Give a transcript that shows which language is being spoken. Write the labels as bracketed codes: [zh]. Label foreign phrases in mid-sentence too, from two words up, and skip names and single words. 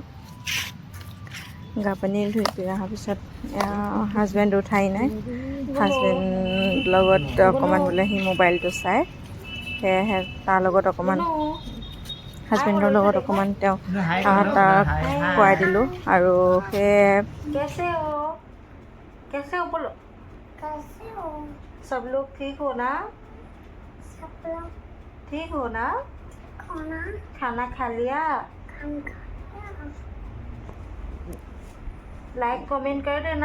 [as] গা পানী ধুই কৰি অহাৰ পিছত হাজবেণ্ড উঠাই নাই। হাজবেণ্ড লগত অকণমান বোলে সি মোবাইলটো চাই, সেয়েহে তাৰ লগত অকণমান হাজবেণ্ডৰ লগত অকণমান তাক খুৱাই দিলোঁ। আৰু সেয়ে [hi] कैसे हो बोलो, कैसे हो? सब लोग ठीक हो ना? सब लोग ठीक हो ना? खाना खा लिया? [en] like comment [hi] कर देना।